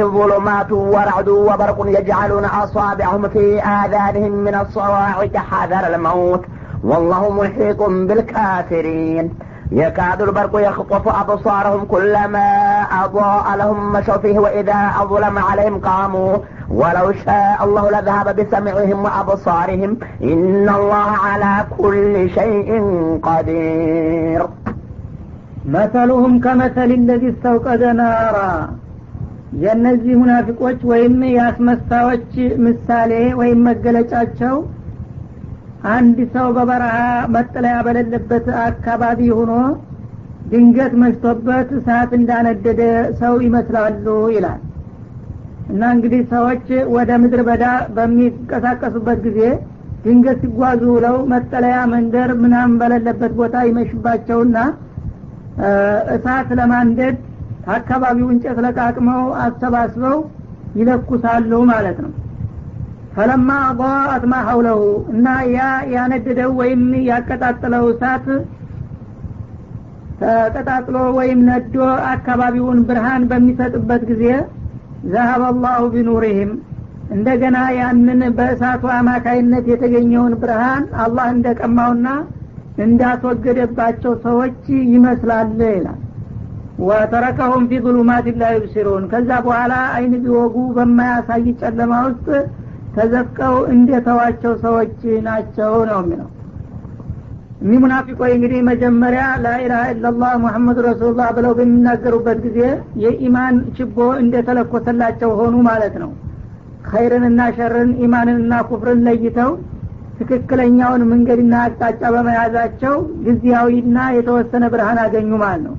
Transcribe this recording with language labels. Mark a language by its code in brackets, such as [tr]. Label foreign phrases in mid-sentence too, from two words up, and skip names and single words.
[ar] ظلمات ورعد وبرق يجعلون أصابعهم في آذانهم من الصواعق حذر الموت والله محيط بالكافرين يكاد البرق يخطف أبصارهم كلما أضاء لهم مشوا فيه وإذا أظلم عليهم قاموا ولو شاء الله لذهب بسمعهم وأبصارهم إن الله على كل شيء قدير مثلهم كمثل الذي استوقد نارا [am] የነዚህ ሙናፊቆች ወይም ያስመሳዎች ምሳሌ ወይም መገለጫቸው አንድ ሰው በበረሃ መጠለያ በሌለበት አካባቢ ሆኖ ድንገት መሽቶበት እሳት እንዳነደደ ሰው ይመስላሉ ይላል። እና እንግዲህ ሰዎች ወደ ምድር በዳ በሚንቀሳቀሱበት ጊዜ ድንገት ሲጓዙ ውለው መጠለያ መንደር ምናምን በሌለበት ቦታ ይመሽባቸውና እሳት ለማንደድ አካባቢው እንጨት ለቃቅመው አሰባስበው ይለኩሳሉ ማለት ነው። [ar] فلما أضاءت ما حوله [am] እና ያነደደው ወይም ያቀጣጠለው እሳት ተቀጣጥሎ ወይም ነዶ አካባቢውን ብርሃን በሚሰጥበት ጊዜ [ar] ذهب الله بنورهم [am] እንደገና ያንን በእሳቱ አማካይነት የተገኘውን ብርሃን አላህ እንደቀማውና እንዳስወገደባቸው ሰዎች ይመስላል ይላል። [ar] وتركهم في ظلمات لا يبصرون [am] ከዛ በኋላ አይን ቢወጉ በማያሳይ ጨለማ ውስጥ ተዘፍቀው እንደተዋቸው ሰዎች ናቸው ነው የሚለው። ሙናፊቆች እንግዲህ መጀመሪያ [ar] لا إله إلا الله محمد رسول الله [am] ብለው በሚናገሩበት ጊዜ የኢማን ችቦ እንደተለኮሰላቸው ሆኑ ማለት ነው። ኸይርንና ሸርን ኢማንንና ኩፍርን ለይተው ትክክለኛውን መንገድና አቅጣጫ በመያዛቸው ጊዜያዊና የተወሰነ ብርሃን አገኙ ማለት ነው።